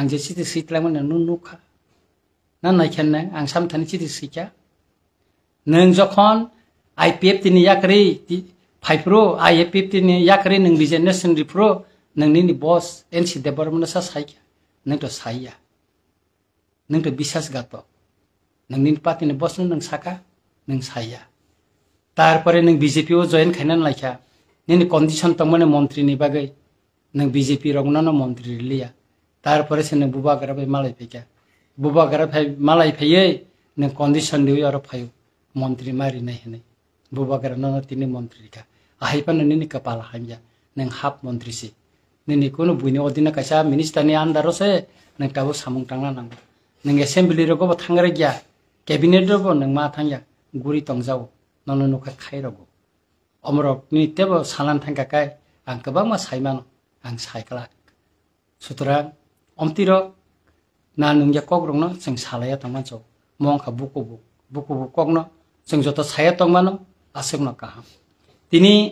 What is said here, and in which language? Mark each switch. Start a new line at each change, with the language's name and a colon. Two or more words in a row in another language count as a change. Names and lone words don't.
Kok Borok: जे सिति सैत्रांमोन नों नुखा ना नायखेन आं साम थाने सिति सैख्या नों जखन आईपीएफ तिनि याकरि फाइप्रो आईपीएफ तिनि याकरि नों रिजिग्नेशन रिप्रो नोंनि बॉस एनसी देवबर्मन सा साइया नों तो साइया नों तो विश्वासघात नोंनि पार्टीनि बॉस नों साका नों साइया तारपरे नों बीजेपी ओ जॉइन खायनान लायखा नोंनि कंडीशन तमने मंत्री नि बागै नों बीजेपी रगनानो मंत्री लिया तारपरे से नों बुबागरा बे मालाय फैका बुबागरा फै मालाय फैयै नों कंडीशन दियो आरो फायो मंत्री मारि नै हने बुबागरा न तिनि मंत्री का आहायपा नोंनि कपाल हामया नों हाफ मंत्री सि नोंनि कोनो बुइनि अदिना कासा मिनिस्टारनि आन्दारो से नों ताबो सामुं थांना नांगौ नों एसेम्बली रगो थांगरे गया कैबिनेट रगो नों मा थांया गुरि तंजाव ननो नखा खायरगो अमरकनि तेबो सालान थांकाकाय आं गोबां मा सायमान आं सायकला सुतरां अमतिरो ना नोंया कग्रंनो जों सालाया थांमानसो मंखा बुको कगनो जों जत साया तंमानो आसेगनो काहाम तिनि